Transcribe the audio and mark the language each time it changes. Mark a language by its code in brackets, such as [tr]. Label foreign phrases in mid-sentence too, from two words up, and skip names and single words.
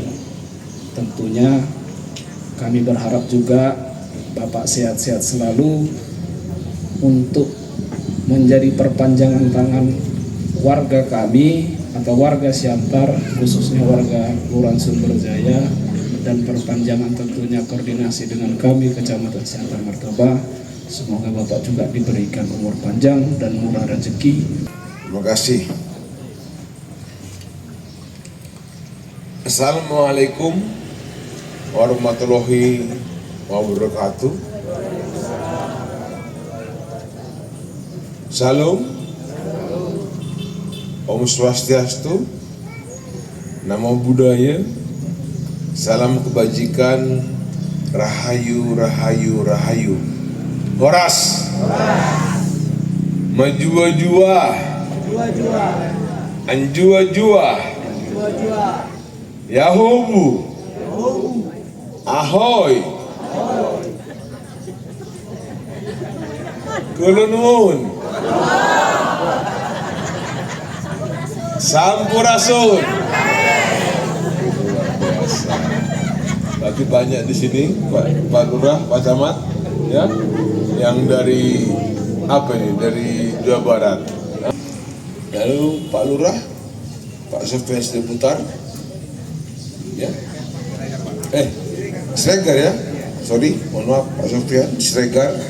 [id] Tentunya kami berharap juga Bapak sehat-sehat selalu untuk menjadi perpanjangan tangan warga kami atau warga Siantar, khususnya warga Kelurahan Sumberjaya dan perpanjangan tentunya koordinasi dengan kami Kecamatan Siantar Martoba. Semoga Bapak juga diberikan umur panjang dan murah rezeki. Terima kasih. [ar] السلام عليكم ورحمة الله وبركاته. [id] Salam. [ban] Om Swastiastu. [pi] Namo Buddhaya. [id] Salam kebajikan. [jv] Rahayu, rahayu, rahayu. [id] Horas. Majua-jua. Anjua-jua. Yahobu. Ahoy. Kulunun. Sampurasun. Berarti banyak di sini, Pak Lurah, Pak Camat, ya, yang dari apa ini? Dari Jawa Barat. Lalu Pak Lurah, Pak Sofian Putar, ya, Sregar ya, sorry, mohon maaf Pak Sofian, Sregar.